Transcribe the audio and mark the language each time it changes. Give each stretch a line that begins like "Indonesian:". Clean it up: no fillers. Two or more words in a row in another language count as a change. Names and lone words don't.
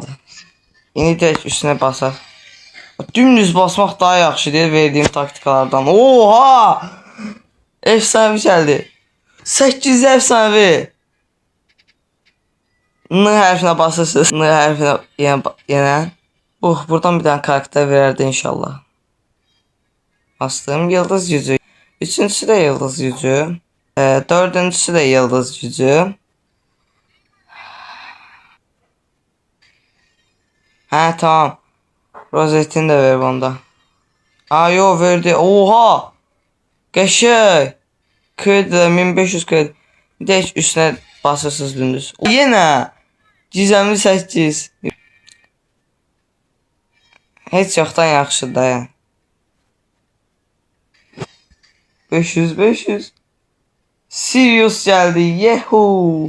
Azerbaijani: İndi direkt üstünə basaq. Dümdüz basmaq daha yaxşı deyil verdiyim taktikalardan. Oha! Efsanevi gəldi. 8 efsanevi. N hərfinə basırsınız. N hərfinə yenə. Buradan bir tane karakter verərdi inşallah.
Turkish: Bastım. Yıldız gücü. Üçüncüsü de yıldız gücü. Dördüncüsü de yıldız gücü.
Azerbaijani: Hə, tamam.
Turkish: Rozetini de ver bunda. Aa, yo verdi. Oha!
Azerbaijani: Qəşəng. Kredi de 1500 kredi. Deyək üstünə basırsınız dümdüz. Yenə. Gizemli 8. Heç yoxdan yaxşıdır da yəni. 500. Sirius gəldi. Yehu.